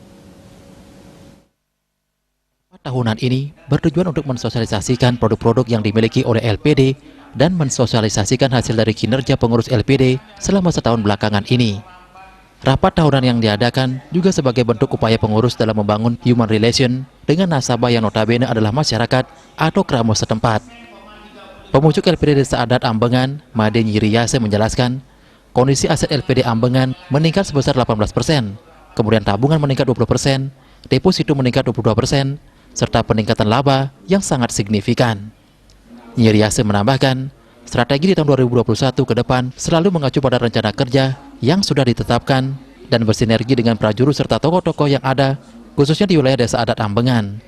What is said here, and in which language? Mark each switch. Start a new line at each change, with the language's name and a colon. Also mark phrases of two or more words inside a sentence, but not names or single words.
Indonesian: Tahunan ini bertujuan untuk mensosialisasikan produk-produk yang dimiliki oleh LPD dan mensosialisasikan hasil dari kinerja pengurus LPD selama setahun belakangan ini. Rapat tahunan yang diadakan juga sebagai bentuk upaya pengurus dalam membangun
English: human relation
Indonesian: dengan nasabah yang notabene adalah masyarakat atau keramu setempat. Pemucuk LPD Desa Adat Ambengan, Made Nyiriyase menjelaskan, kondisi aset LPD Ambengan meningkat sebesar 18%, kemudian tabungan meningkat 20%, deposito meningkat 22%, serta peningkatan laba yang sangat signifikan. Nyiriyase menambahkan, strategi di tahun 2021 ke depan selalu mengacu pada rencana kerja yang sudah ditetapkan dan bersinergi dengan prajurit serta tokoh-tokoh yang ada, khususnya di wilayah Desa Adat Ambengan.